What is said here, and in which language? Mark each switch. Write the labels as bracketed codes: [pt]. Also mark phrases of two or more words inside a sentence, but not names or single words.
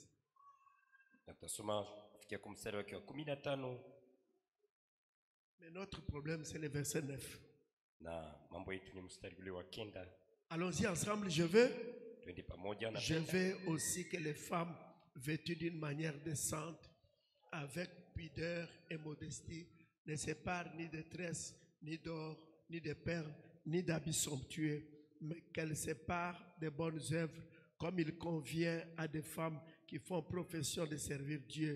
[sw] Tutasoma kufikia kwa mstari wake wa 15. [fr] Mais notre problème, c'est le verset 9. [sw] Na mambo yetu ni mstari ule wa 9. [fr] Allons-y ensemble. Je veux aussi que les femmes vêtues d'une manière décente, avec pudeur et modestie, ne séparent ni de tresses, ni d'or, ni de perles, ni d'habits somptueux, mais qu'elles séparent des bonnes œuvres, comme il convient à des femmes qui font profession de servir Dieu.